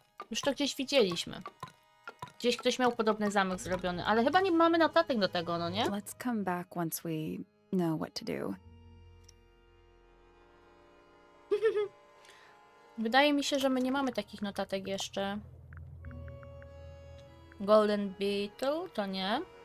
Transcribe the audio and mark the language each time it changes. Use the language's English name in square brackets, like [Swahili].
[Polish] Już to gdzieś widzieliśmy. Gdzieś ktoś miał podobny zamek zrobiony, ale chyba nie mamy notatek do tego, no nie? [English] Let's come back once we know what to do. [Polish] Wydaje mi się, że my nie mamy takich notatek jeszcze. Golden Beetle? To nie.